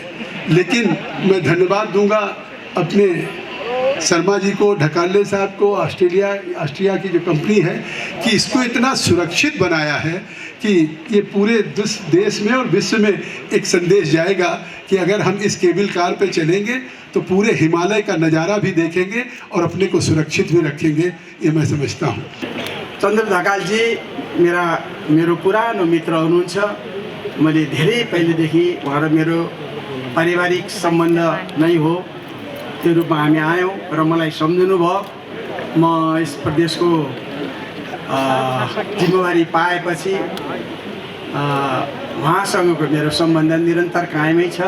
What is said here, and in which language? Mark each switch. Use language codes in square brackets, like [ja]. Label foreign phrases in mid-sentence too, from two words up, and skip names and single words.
[hi] लेकिन मैं धन्यवाद दूंगा अपने शर्मा जी को, ढकाले साहब को, ऑस्ट्रिया की जो कंपनी है कि इसको इतना सुरक्षित बनाया है कि ये पूरे देश में और विश्व में एक संदेश जाएगा कि अगर हम इस केबल कार पे चलेंगे तो पूरे हिमालय का नज़ारा भी देखेंगे और अपने को सुरक्षित भी रखेंगे, ये मैं समझता हूँ। [ne] चन्द्र ढकालजी मेरो पुरानो मित्र हुनुहुन्छ। मैले धेरै पहिलेदेखि उहाँ र मेरो पारिवारिक सम्बन्ध नै हो, त्यो रूपमा हामी आयौँ र मलाई सम्झिनु भयो। म यस प्रदेशको जिम्मेवारी पाएपछि उहाँसँगको मेरो सम्बन्ध निरन्तर कायमै छ